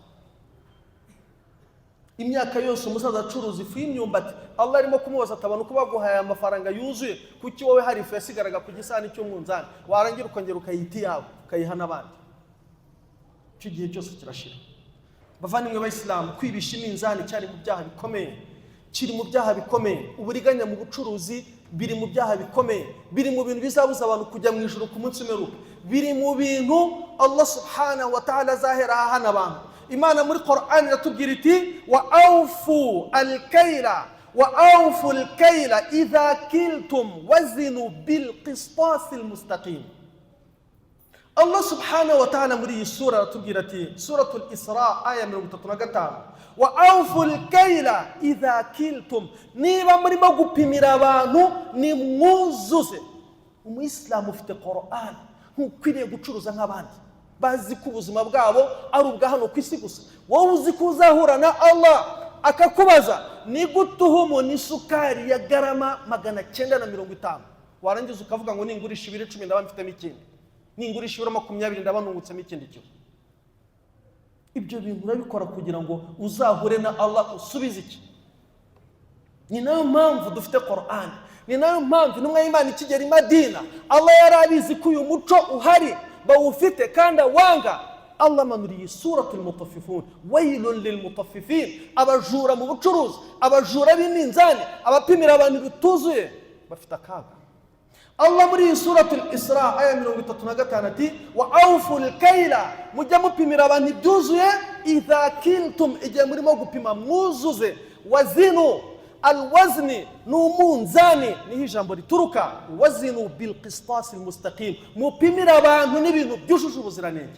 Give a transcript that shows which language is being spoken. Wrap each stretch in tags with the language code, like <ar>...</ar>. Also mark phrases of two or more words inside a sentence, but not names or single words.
<rw>Imyaka yose umusaza acuruza ifu y'imyumbati, Allah arimo kumubaza atabana uko baguhaye amafaranga yuzuye, kuki wowe hari ifu yasigaraga ku gisahani cy'umunzani, warangira ukongera ukayiti yawe ukayiha n'abandi. Icyo gihe cyose kirashira. Bavandimwe b'Islam, kwibisha iminzani cyari mu byaha bikomeye, kiri mu byaha bikomeye. Uburiganya mu bucuruzi biri mu byaha bikomeye, biri mu bintu bizabuza abantu kujya mu ijuru ku munsi w'imperuka, biri mu bintu Allah</rw> <ar>سبحانه وتعالى</ar> <rw>azahera hana abantu. Imana muri Qur'an iratubwira iti</rw> <ar>وأوفوا الكيل إذا كلتم وزنوا بالقسطاس المستقيم.</ar> <rw>Allah</rw> <ar>سبحانه وتعالى</ar> <rw>muri iyi sura aratubwira ati, suratul Isra aya 35,</rw> <ar>وأوفوا الكيل إذا كلتم,</ar> <rw>niba murimo gupimira abantu ni mwuzuze. Umuyisilamu ufite Qur'an ntukwiriye gucuruza nk'abandi bazi ko ubuzima bwabo ari ubwa hano ku isi gusa. Wowe uzi ko uzahura na Allah akakubaza ni gutuhumu ni sukari ya garama 950, warangiza ukavuga ngo ningurisha 10 ndaba mfitemo ikindi, ningurisha 20 ndaba nungutsemo ikindi cyo. Ibyo bintu urabikora kugira ngo uzahure na Allah usubize iki? Ni nayo mpamvu dufite Qur'an, ni nayo mpamvu intumwa y'Imana ikigera i Madina Allah yarabizi ko uyu muco uhari bawufite kandi wanga. Allah manuriye suratul mutaffifun,</rw> <ar>ويل للمطففين,</ar> <rw>abajura mu bucuruzi, abajura b'iminzani, abapimira abantu bituzuye bafite akaga. Allah muri suratul Isra aya 35 ati</rw> <ar>وأوفوا الكيل,</ar> <rw>mujya mupimira abantu byuzuye,</rw> <ar>إذا كلتم,</ar> <rw>igihe murimo gupima mwuzuze,</rw> <ar>وزنوا الوزن</ar> <rw>numunzani, niho ijambo rituruka,</rw> <ar>وزنوا بالقسطاس المستقيم,</ar> <rw>mupimira abantu n'ibintu byujuje ubuziranenge.</rw>